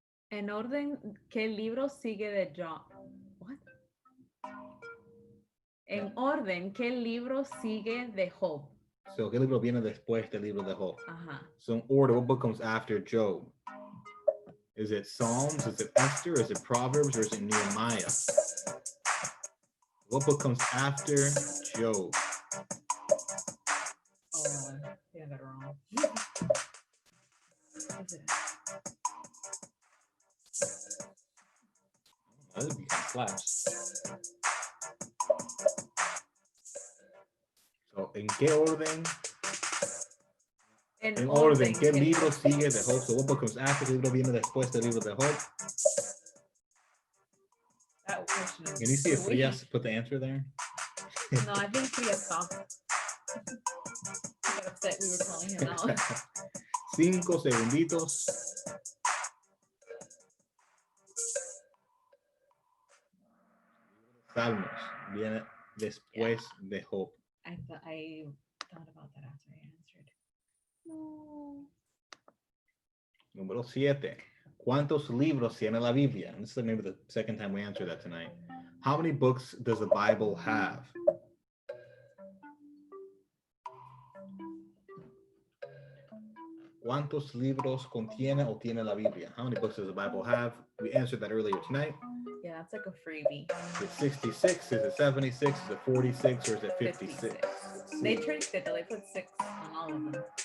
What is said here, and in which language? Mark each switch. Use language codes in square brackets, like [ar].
[es] En orden, ¿qué libro sigue de Job? [en] What? [es] En orden, ¿qué libro sigue de Job? So, ¿qué libro viene después del libro de Job? Uh-huh. [en] So, in order, what book comes after Job? Is it Psalms? Is it Esther? Is it Proverbs? Or is it Nehemiah? What book comes after Job? Oh, yeah, that wrong. Is it? That would be slaps. [es] So, ¿en qué orden? En orden, ¿qué libro sigue de Job? [en] So, what book comes after the [es] libro viene después del libro de Job? [en] That question is. Can you see if Frias put the answer there? No, I think Frias stopped. I got upset we were calling him out. [es] 5 segunditos. Salmos viene después de Job. [en] I thought about that after I answered. No. [es] Número 7. ¿Cuántos libros tiene la Biblia? [en] And this is maybe the second time we answer that tonight. How many books does the Bible have? [es] ¿Cuántos libros contiene o tiene la Biblia? [en] How many books does the Bible have? We answered that earlier tonight. Yeah, that's like a freebie. Is it 66? Is it 76? Is it 46? Or is it 56? They tricked it though. They put 6 on all of them.